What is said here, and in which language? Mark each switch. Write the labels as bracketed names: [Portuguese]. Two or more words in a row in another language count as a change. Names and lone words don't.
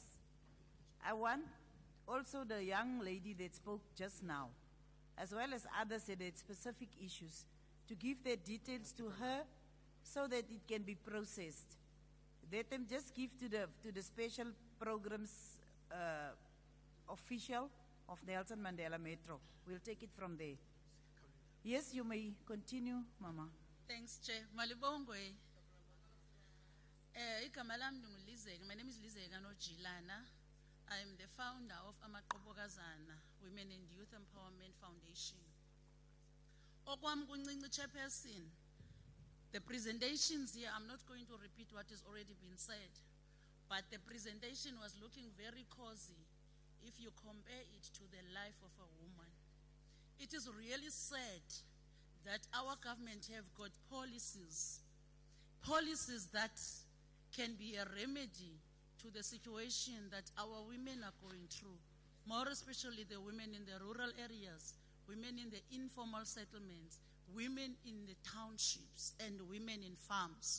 [English] I want also the young lady that spoke just now, as well as others that had specific issues, to give their details to her so that it can be processed. Let them just give to the Special Programs official of Nelson Mandela Metro. We'll take it from there. Yes, you may continue, Mama. Thanks, Chair. [Xhosa] Malibongwe. Igama lami ngulizeka. [English] My name is Lizeka Nojilana. I am the founder of Amaqobokazana Women and Youth Empowerment Foundation. [Xhosa] Okwami kuncinci chairperson. [English] The presentations here, I'm not going to repeat what has already been said, but the presentation was looking very cozy if you compare it to the life of a woman. It is really sad that our government have got policies that can be a remedy to the situation that our women are going through, more especially the women in the rural areas, women in the informal settlements, women in the townships, and women in farms.